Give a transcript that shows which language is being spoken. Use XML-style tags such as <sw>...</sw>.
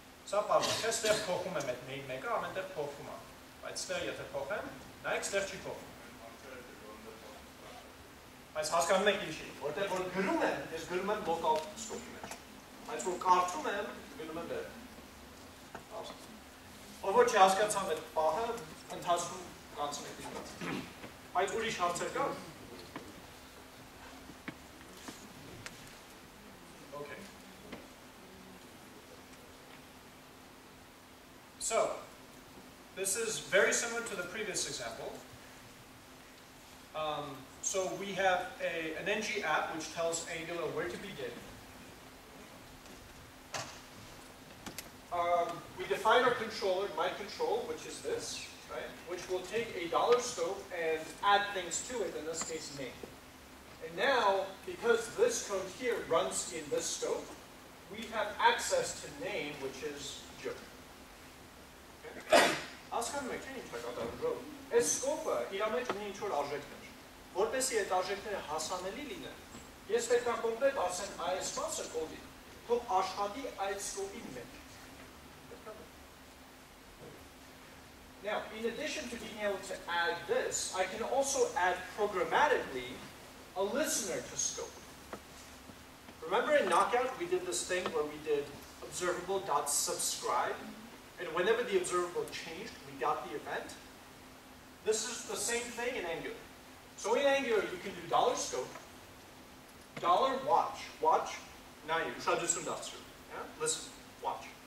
<hy>Սա պարզ է, ստեղ փոխում եմ այդ name make-ը, ամենտեղ փոխվում է, բայց ստեղ եթե փոխեմ, նայեք ստեղ չի փոխվում։ Բայց հասկանում եք ինչի, որտեղ որ գրում եմ, ես գրում եմ local scope-ի մեջ, բայց որ կարդում եմ, գրում եմ վերև։ Ով որ չհասկացան այդ պահը, ընթացքում կանցնեք դիմաց։ Բայց ուրիշ հարցեր կան։ Okay.</hy> <en>So, this is very similar to the previous example. So we have an ng app which tells Angular where to begin. We define our controller, my control, which is this, right? Which will take a $scope and add things to it, in this case name. And now, because this code here runs in this scope, we have access to name, which is Joe.</en> <hy>Հասկանում եք, ինչ է կատարում։ Այս scope-ը իր մեջ ունի ինչ-որ արժեքներ։ Որպեսզի այդ արժեքները հասանելի լինեն, ես պետք է կոնկրետ ասեմ այս մասը կոդի, թող աշխատի այդ scope-ի մեջ։</hy> <en>Now, in addition to being able to add this, I can also add programmatically a listener to scope. Remember in Knockout, we did this thing where we did observable.subscribe, and whenever the observable changed, we got the event. This is the same thing in Angular. So in Angular, you can do $scope, $watch, now you try to do some dots. Listen, watch.</en>